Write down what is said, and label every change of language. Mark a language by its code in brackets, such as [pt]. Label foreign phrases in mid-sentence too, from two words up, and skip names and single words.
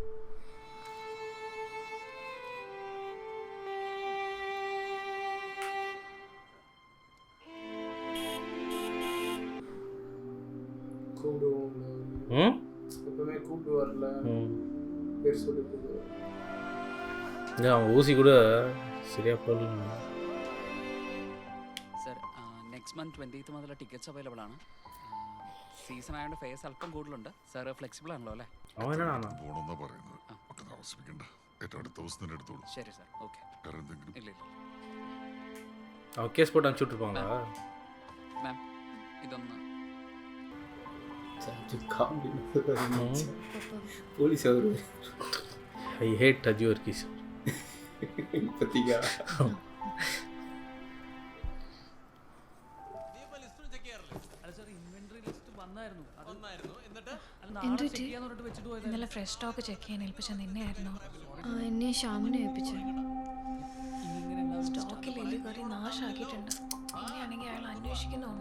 [ta] கூப்பிடுவோம் எப்பவுமே கூப்பிட்டு வரல பேர் சொல்லி கூப்பிடுவோம் அவங்க ஊசி கூட சரியா போடல [ml] സർ [en] next month [ml] 20th മുതൽ [en] tickets available [ml] ആണ് സീസൺ ആയതുകൊണ്ട് ഫെയർസ് അല്പം കൂടുതലുണ്ട് സാർ ഫ്ലെക്സിബിൾ ആണല്ലോ അല്ലേ അവനാണോ പോണെന്നാ പറയുന്നത് ഒട്ടും താമസിപ്പിക്കണ്ട ഏറ്റവും അടുത്ത ദിവസം തന്നെ എടുത്തോളൂ ശരി സാർ ഓക്കെ വേറെ എന്തെങ്കിലും ഇല്ല ഇല്ല [ta] அவன் கேஸ் போட்டு அனுப்பிச்சி விட்ருப்பாங்களா [ml] മാം ഇതൊന്ന് [ta] போலீஸ் அவரு [en] I hate Aji Varghese [ta] பத்திக்கா [ml] ഇന്നലെ [en] fresh stock check [ml] ചെയ്യാൻ ഏൽപ്പിച്ച നിന്നെയായിരുന്നു എന്നെ ഷ്യാമിനെ ഏൽപ്പിച്ചു സ്റ്റോക്കിൽ എലി കയറി നാശാക്കിയിട്ടുണ്ട് ഇനിയാണെങ്കിൽ അയാൾ അന്വേഷിക്കുന്നുണ്ട്